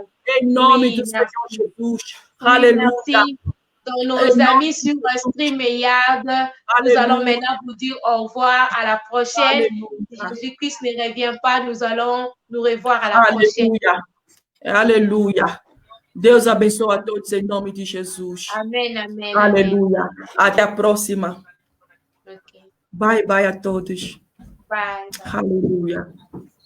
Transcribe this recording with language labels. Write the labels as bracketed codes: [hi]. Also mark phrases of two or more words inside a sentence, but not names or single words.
[fr] Oui, merci. Alléluia. Dans nos amis sur StreamYard, nous allons maintenant vous dire au revoir à la prochaine. Si Jésus-Christ ne revient pas, nous allons nous revoir à la prochaine. Alléluia. [pt] Deus abençoe a todos em nome de Jesus. Amém, amém. Aleluia. Até a próxima. Okay. [en] Bye, bye [pt] a todos. Bye. Aleluia.